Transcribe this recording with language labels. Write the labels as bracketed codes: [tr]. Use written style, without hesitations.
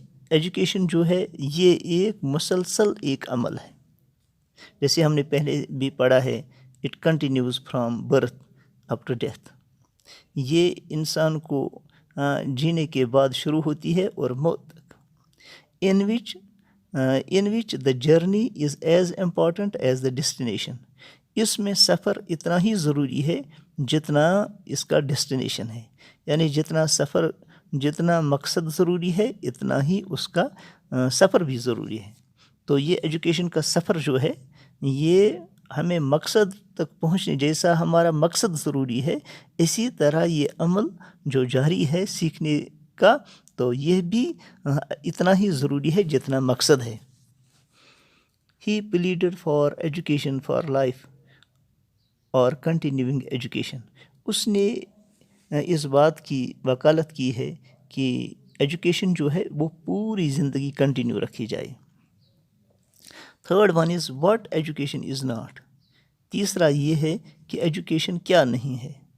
[ur] Education جو ہے یہ ایک مسلسل ایک عمل ہے. جیسے ہم نے پہلے بھی پڑھا ہے، [en] It continues from birth up to death. [ur] یہ انسان کو جینے کے بعد شروع ہوتی ہے اور موت تک. [en] in which the journey is as important as the destination. [ur] اس میں سفر اتنا ہی ضروری ہے جتنا اس کا ڈیسٹینیشن ہے. یعنی جتنا مقصد ضروری ہے اتنا ہی اس کا سفر بھی ضروری ہے. تو یہ ایجوکیشن کا سفر جو ہے یہ ہمیں مقصد تک پہنچنے جیسا ہمارا مقصد ضروری ہے، اسی طرح یہ عمل جو جاری ہے سیکھنے کا، تو یہ بھی اتنا ہی ضروری ہے جتنا مقصد ہے. [en] He pleaded for education for life اور continuing education. [ur] اس نے اس بات کی وکالت کی ہے کہ ایجوکیشن جو ہے وہ پوری زندگی کنٹینیو رکھی جائے. [en] Third one is what education is not. [ur] تیسرا یہ ہے کہ ایجوکیشن کیا نہیں ہے.